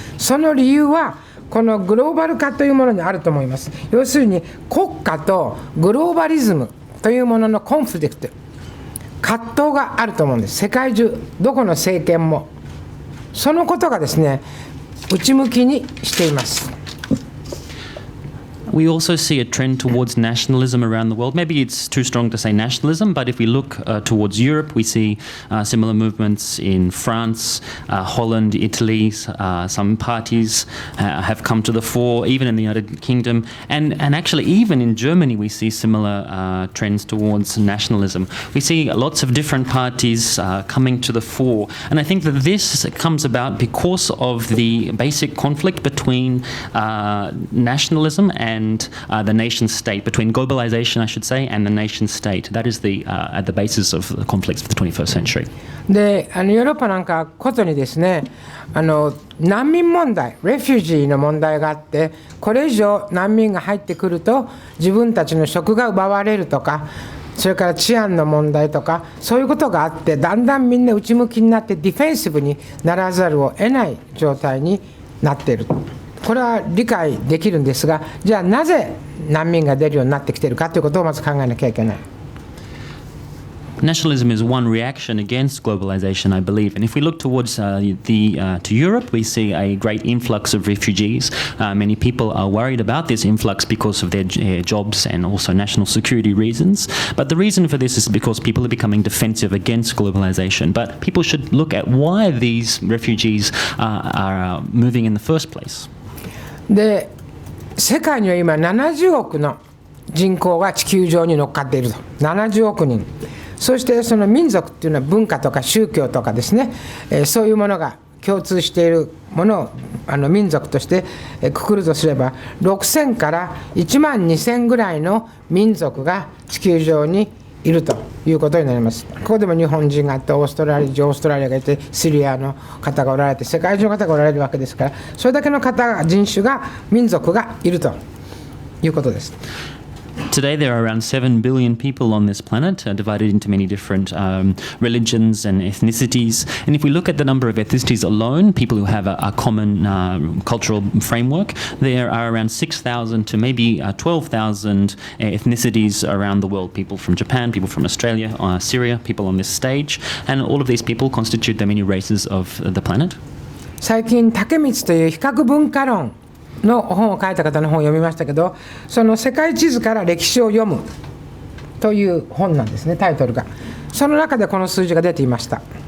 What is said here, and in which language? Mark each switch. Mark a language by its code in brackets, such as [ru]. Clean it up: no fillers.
[ja] その理由はこのグローバル化というものにあると思います。要するに国家とグローバリズムというもののコンフリクト、葛藤があると思うんです。世界中どこの政権もそのことがですね、内向きにしています。 [en] We also see a trend towards nationalism around the world. Maybe it's too strong to say nationalism, but if we look towards Europe, we see similar movements in France, Holland, Italy. Some parties have come to the fore, even in the United Kingdom. And actually, even in Germany, we see similar trends towards nationalism. We see lots of different parties coming to the fore. And I think that this comes about because of the basic conflict between nationalism and the nation state, between globalization, I should say, and the nation state. That is at the basis of the conflicts of the 21st century. [ja] で、ヨーロッパなんかことにですね、難民問題、レフュージーの問題があって、これ以上難民が入ってくると自分たちの職が奪われるとか、それから治安の問題とか、そういうことがあって、だんだんみんな内向きになってディフェンシブにならざるを得ない状態になっている。これは理解できるんですが、じゃあなぜ難民が出るようになってきているかということをまず考えなきゃいけない。 [en] Nationalism is one reaction against globalization, I believe. And if we look towards to Europe, we see a great influx of refugees. Many people are worried about this influx because of their jobs and also national security reasons. But the reason for this is because people are becoming defensive against globalization. But people should look at why these refugees are moving in the first place. [ja] で、世界には今70億の人口が地球上に乗っかっていると。70億人。そしてその民族っていうのは文化とか宗教とかですね、そういうものが共通しているものを民族としてくくるとすれば、6000から1万2000ぐらいの民族が地球上にいるということになります。ここでも日本人があって、オーストラリアがいて、シリアの方がおられて、世界中の方がおられるわけですから、それだけの方、人種が、民族がいるということです。 [en] Today there are around 7 billion people on this planet, divided into many different religions and ethnicities. And if we look at the number of ethnicities alone, people who have a common cultural framework, there are around 6,000 to maybe 12,000 ethnicities around the world. People from Japan, people from Australia, Syria, people on this stage. And all of these people constitute the many races of the planet. [ja] 最近、竹光という比較文化論の本を書いた方の本を読みましたけど、その世界地図から歴史を読むという本なんですね、タイトルが。その中でこの数字が出ていました。